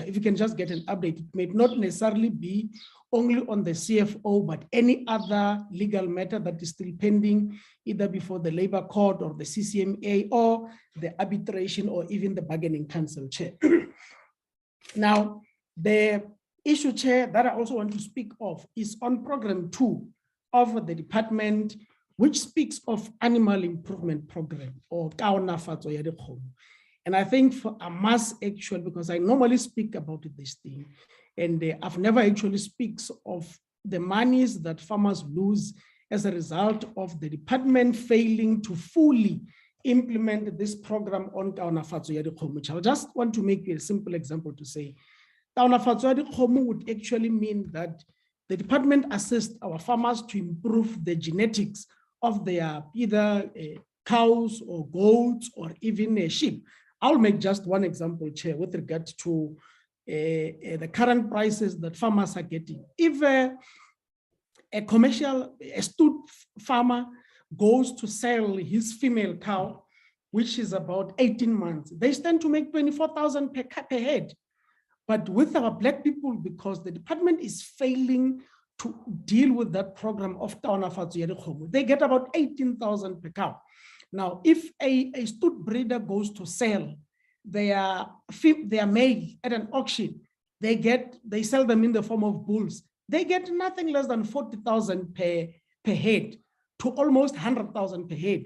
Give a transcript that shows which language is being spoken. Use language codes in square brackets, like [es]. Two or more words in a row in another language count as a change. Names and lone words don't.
[en] If you can just get an update, it may not necessarily be only on the CFO, but any other legal matter that is still pending, either before the Labor Court or the CCMA or the arbitration or even the bargaining council, Chair. Now, the issue, Chair, that I also want to speak of is on program 2 of the department, which speaks of animal improvement program or [tn] kaonafatso ya dikgomo. [en] And I think I must actually, because I normally speak about this thing, and I've never actually speaks of the monies that farmers lose as a result of the department failing to fully implement this program on [tn] kaonafatso ya dikgomo. [en] I just want to make a simple example to say, [tn] kaonafatso ya dikgomo [en] would actually mean that the department assists our farmers to improve the genetics of their either cows or goats or even sheep. I'll make just one example, Chair, with regard to the current prices that farmers are getting. If a astute farmer goes to sell his female cow, which is about 18 months, they stand to make 24,000 per head. But with our Black people, because the department is failing to deal with that program of [tn] kaonafatso ya dikgomo, [en] they get about 18,000 per cow. Now, if a astute breeder goes to sell their male at an auction, they sell them in the form of bulls. They get nothing less than 40,000 per head to almost 100,000 per head.